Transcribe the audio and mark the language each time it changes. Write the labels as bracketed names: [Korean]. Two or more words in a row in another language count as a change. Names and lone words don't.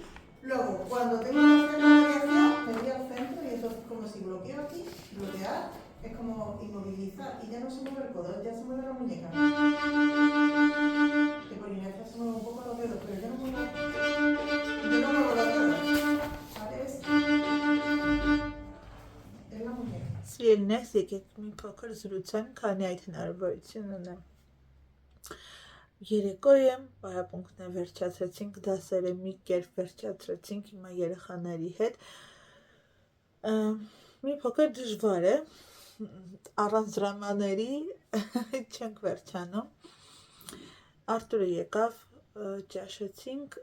[Spanish] Luego, cuando tengo que hacer la variación, me voy al centro y eso es como si bloqueo aquí, bloquear, es como inmovilizar y ya no se mueve el codo, ya se mueve la muñeca. Que por inercia se mueve un poco los dedos, pero yo no muevo los dedos. ¿Vale? Es la muñeca. [Armenian] Սիրելիներ, եկեք մի փոքր զրուցանք, քանի այդ հնարավորություն ունեմ։ Երեկո եմ, պարապմունքներ վերջացրեցինք, դասերը մի կերպ վերջացրեցինք հիմա երեխաների հետ։ Մի փոքր դժվար է, առանց դրամաների չենք վերջանում։ Արտուրը եկավ, ճաշեցինք,